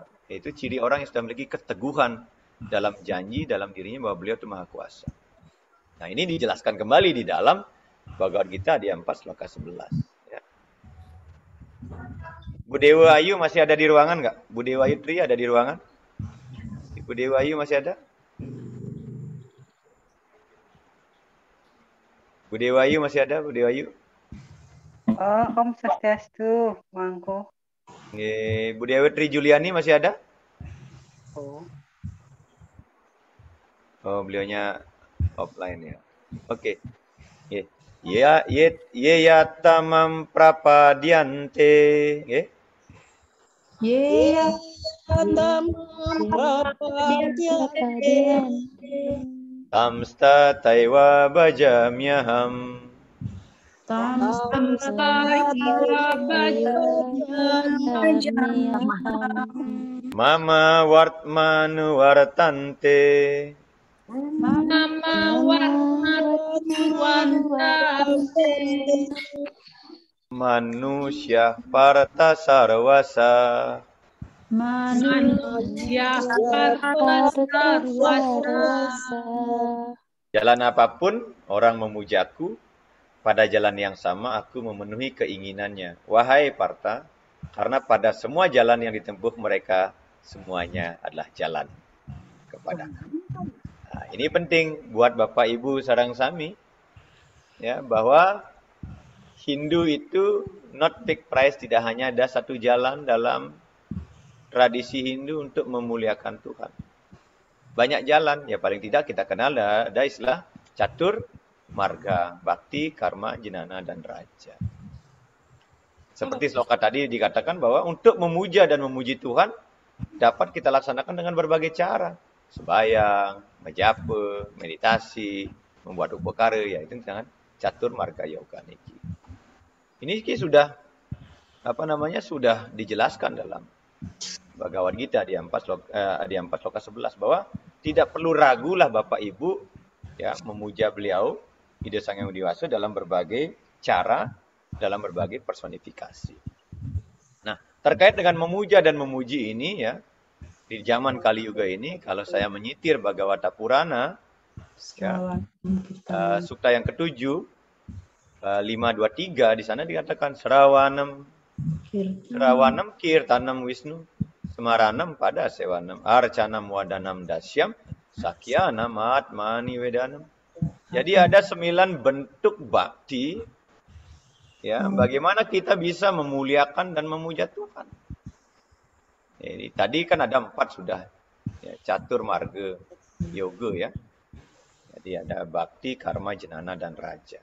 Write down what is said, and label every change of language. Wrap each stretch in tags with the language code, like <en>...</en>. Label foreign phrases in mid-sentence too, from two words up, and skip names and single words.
<id>Yaitu ciri orang yang sudah memiliki keteguhan dalam janji, dalam dirinya bahwa beliau itu maha kuasa. Nah ini dijelaskan kembali di dalam Bhagavad Gita di 4 sloka 11. Ya. Bu Dewa Ayu masih ada di ruangan nggak? Bu Dewa Ayu Tri ada di ruangan? Bu Dewa Ayu masih ada? Bu Dewa Ayu masih ada? Bu Dewa Ayu? Oh, Om Swastiastu, Mangku. Bu Dewi Tri Juliani masih ada? Oh. Oh, beliaunya offline ya.</id> <sa>Oke. Ya, ये यथा मां प्रपद्यन्ते. ये यथा मां प्रपद्यन्ते. तांस्तथैव भजाम्यहम्. मम वर्त्मानुवर्तन्ते. मनुष्याः पार्थ सर्वशः. मनुष्याः पार्थ सर्वशः.</sa> <id>Jalan apapun orang memujaku, pada jalan yang sama aku memenuhi keinginannya. Wahai Partha, karena pada semua jalan yang ditempuh mereka, semuanya adalah jalan kepadaku. Nah, ini penting buat Bapak Ibu sarang sami, ya, bahwa Hindu itu</id> <en>not fixed price,</en> <id>tidak hanya ada satu jalan dalam tradisi Hindu untuk memuliakan Tuhan. Banyak jalan, ya paling tidak kita kenal ada istilah catur marga, bakti, karma, jnana, dan raja. Seperti sloka tadi dikatakan bahwa untuk memuja dan memuji Tuhan dapat kita laksanakan dengan berbagai cara. Sembahyang, menjapa, meditasi, membuat upakara, ya itu dengan catur marga yoga niki. Ini sudah sudah dijelaskan dalam Bhagavad Gita di 4 sloka 11 bahwa tidak perlu ragulah Bapak Ibu ya memuja beliau Ida Sang Hyang Widi Wasa dalam berbagai cara, dalam berbagai personifikasi. Nah, terkait dengan memuja dan memuji ini ya, di zaman Kali Yuga ini, kalau saya menyitir Bhagavata Purana, ya, sukta yang ke-7, 523, di sana dikatakan</id> <sa>श्रवणं कीर्तनं विष्णोः स्मरणं पाद सेवनं अर्चनं वन्दनं दास्यं सख्यं आत्मनि वेदनं.</sa> <id>Jadi ada 9 bentuk bakti, ya, bagaimana kita bisa memuliakan dan memuja Tuhan. Jadi tadi kan ada 4 sudah, ya, catur marga yoga ya. Jadi ada bakti, karma, jnana, dan raja.</id>